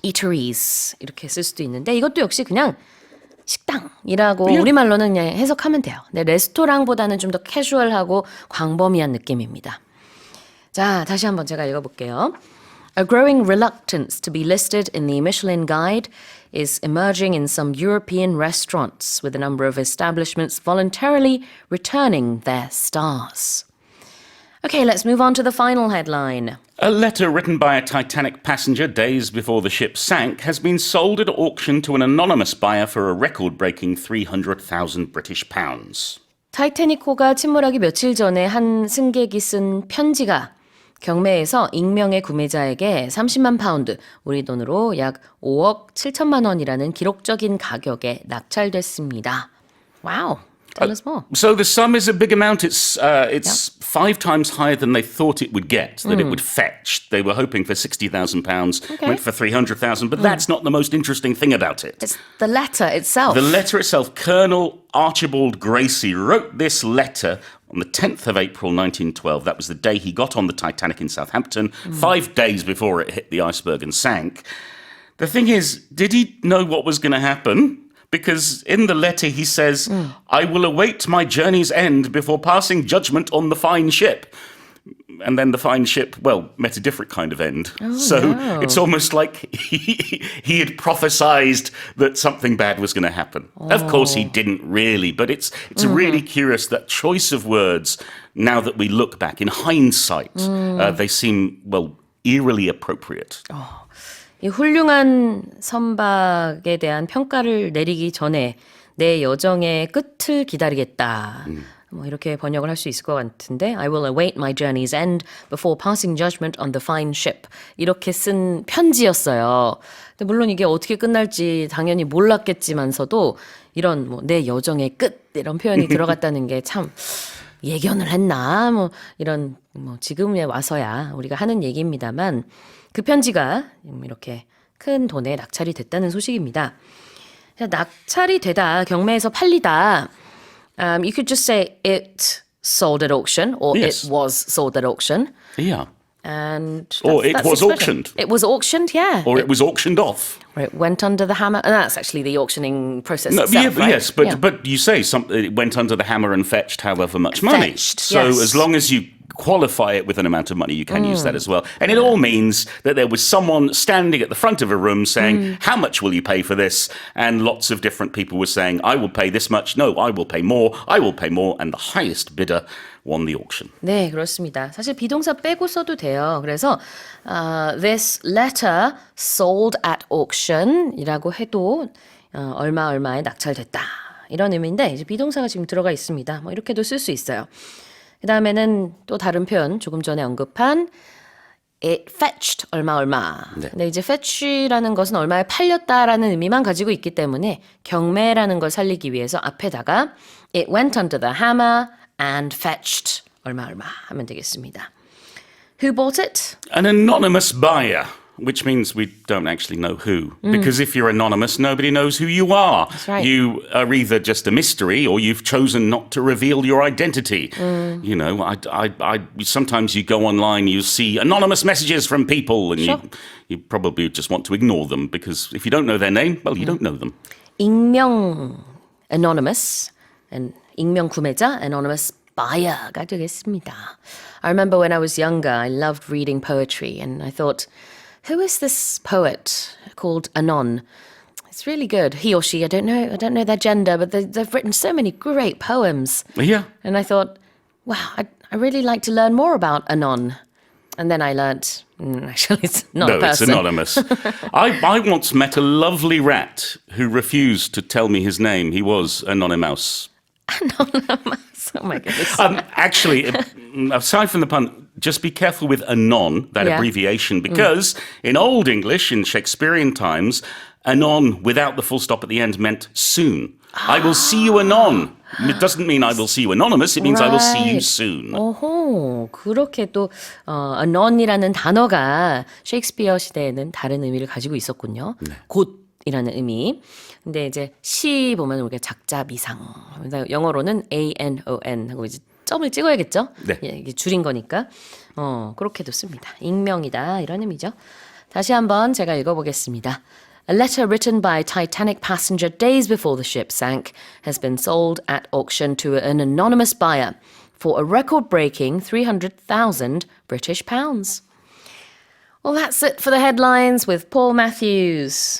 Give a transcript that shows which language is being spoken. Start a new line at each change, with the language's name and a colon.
Korean: eateries 이렇게 쓸 수도 있는데 이것도 역시 그냥 식당이라고 우리말로는 그냥 해석하면 돼요. 근데 레스토랑보다는 좀 더 캐주얼하고 광범위한 느낌입니다. 자, 다시 한번 제가 읽어볼게요.
English: A growing reluctance to be listed in the Michelin Guide is emerging in some European restaurants, with a number of establishments voluntarily returning their stars. Okay, let's move on to the final headline. A letter written by a Titanic passenger days before the ship sank has been sold at auction to an anonymous buyer for a record-breaking 300,000 British pounds.
Korean: 타이타닉호가 침몰하기 며칠 전에 한 승객이 쓴 편지가 경매에서 익명의 구매자에게 30만 파운드, 우리 돈으로 약 5억 7천만 원이라는 기록적인 가격에 낙찰됐습니다.
English: Wow. Tell us more. So the sum is a big amount. It's 5 times higher than they thought it would get, that it would fetch. They were hoping for £60,000, went for 300,000, but that's not the most interesting thing about it. It's the letter itself. The letter itself, Colonel Archibald Gracie wrote this letter on the 10th of April 1912. That was the day he got on the Titanic in Southampton, 5 days before it hit the iceberg and sank. The thing is, did he know what was going to happen? Because in the letter he says, I will await my journey's end before passing judgment on the fine ship. And then the fine ship, well, met a different kind of end. No. It's almost like he had prophesized that something bad was going to happen. Of course, he didn't really, but it's really curious, that choice of words, now that we look back, in hindsight, they seem, well, eerily appropriate.
Korean: 이 훌륭한 선박에 대한 평가를 내리기 전에 내 여정의 끝을 기다리겠다. 뭐 이렇게 번역을 할 수 있을 것 같은데
English: I will await my journey's end before passing judgment on the fine ship.
Korean: 이렇게 쓴 편지였어요. 근데 물론 이게 어떻게 끝날지 당연히 몰랐겠지만서도 이런 뭐 내 여정의 끝 이런 표현이 들어갔다는 게 참 예견을 했나 뭐 이런 뭐 지금에 와서야 우리가 하는 얘기입니다만 그 편지가 이렇게 큰 돈에 낙찰이 됐다는 소식입니다. 낙찰이 되다, 경매에서 팔리다.
English: You could just say it sold at auction or Yes. it was sold at auction. Yeah. And Or it that's was the expression. auctioned. It was auctioned, yeah. Or it was auctioned off. Or it went under the hammer. And that's actually the auctioning process No, itself, right? yes, but Yeah. but you say it went under the hammer and fetched however much money. Fetched, So yes. as long as you qualify it with an amount of money, you can use that as well. And it all means that there was someone standing at the front of a room saying, "How much will you pay for this?" And lots of different people were saying, "I will pay this much." "No, I will pay more." "I will pay more." And the highest bidder won the auction.
Korean: 네, 그렇습니다. 사실 비동사 빼고 써도 돼요. 그래서
English: this letter sold at auction
Korean: 이라고 해도 얼마에 낙찰됐다. 이런 의미인데 이제 비동사가 지금 들어가 있습니다. 뭐 이렇게도 쓸 수 있어요. 그 다음에는 또 다른 표현 조금 전에 언급한
English: it fetched
Korean: 얼마. 네. 근데 이제 fetch라는 것은 얼마에 팔렸다라는 의미만 가지고 있기 때문에 경매라는 걸 살리기 위해서 앞에다가
English: it went under the hammer and fetched
Korean: 얼마 하면 되겠습니다.
English: Who bought it? An anonymous buyer, which means we don't actually know who. Because if you're anonymous, nobody knows who you are. That's right. You are either just a mystery or you've chosen not to reveal your identity. You know, I sometimes you go online, you see anonymous messages from people and Sure. you probably just want to ignore them because if you don't know their name, well, you don't know them.
Korean: 익명 anonymous and 익명 구매자
English: anonymous buyer
Korean: 가 되겠습니다.
English: I remember when I was younger, I loved reading poetry and I thought, who is this poet called Anon? It's really good. He or she, I don't know their gender, but they've written so many great poems. Yeah. And I thought, wow, I really like to learn more about Anon. And then I learnt, actually, it's not No, a person. it's anonymous. I once met a lovely rat who refused to tell me his name. He was anonymous. Oh my goodness. Actually, aside from the pun, just be careful with anon, that Yeah. abbreviation, because in Old English, in Shakespearean times, anon without the full stop at the end meant soon. I will see you anon. It doesn't mean I will see you anonymous. It means I will see you soon.
Korean: 오호, 그렇게 또 anon이라는 단어가 셰익스피어 시대에는 다른 의미를 가지고 있었군요. 곧이라는 의미. 근데 이제 시 보면 우리가 작자 미상. 영어로는 ANON 하고 이제 점을 찍어야겠죠? 네. 예, 이게 줄인 거니까. 그렇게도 씁니다. 익명이다 이런 의미죠. 다시 한번 제가 읽어보겠습니다.
English: A letter written by a Titanic passenger days before the ship sank has been sold at auction to an anonymous buyer for a record-breaking 300,000 British pounds. Well, that's it for the headlines with Paul Matthews.